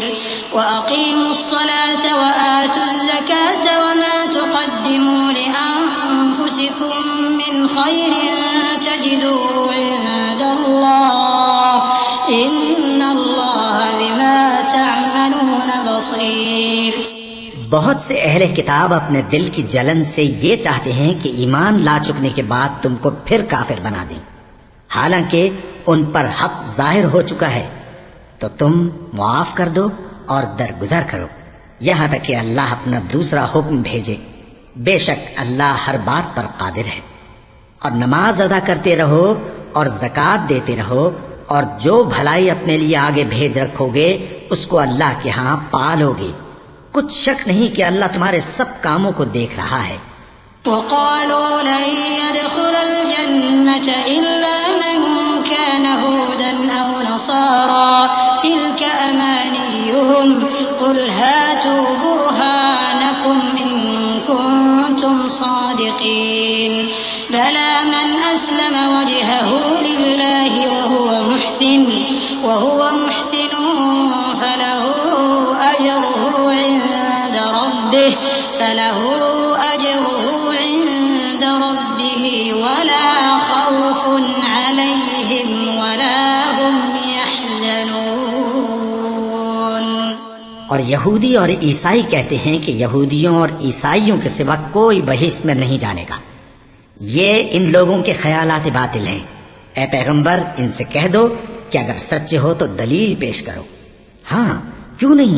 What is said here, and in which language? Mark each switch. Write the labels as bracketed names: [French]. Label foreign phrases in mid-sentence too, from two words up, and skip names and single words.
[Arabic] وأقيموا الصلاة وآتوا الزكاة وما تقدموا لأنفسكم من خير تجدوه عند الله إن الله بما تعملون بصير. [Urdu] بہت سے اہل کتاب اپنے دل کی جلن سے یہ چاہتے ہیں کہ ایمان لا چکنے کے بعد تم کو پھر کافر بنا دیں، حالانکہ ان پر حق ظاہر ہو چکا ہے. تو تم معاف کر دو اور درگزر کرو یہاں تک کہ اللہ اپنا دوسرا حکم بھیجے. بے شک اللہ ہر بات پر قادر ہے۔ اور نماز ادا کرتے رہو اور زکات دیتے رہو اور جو بھلائی اپنے لیے آگے بھیج رکھو گے اس کو اللہ کے یہاں پا لو گے. کچھ شک نہیں کہ اللہ تمہارے سب کاموں کو دیکھ رہا ہے. [Arabic] وقالوا لن يدخل الجنة إلا من كان هودا أو نصارى تلك أمانيهم قل هاتوا برهانكم إن كنتم صادقين بلى من أسلم وجهه لله وهو محسن فله أجره عند ربه ولا خوف عليهم ولا هم يحزنون. [Urdu] اور یہودی اور عیسائی کہتے ہیں کہ یہودیوں اور عیسائیوں کے سوا کوئی بہشت میں نہیں جانے گا. یہ ان لوگوں کے خیالات باطل ہیں. اے پیغمبر، ان سے کہہ دو کہ اگر سچے ہو تو دلیل پیش کرو. ہاں، کیوں نہیں.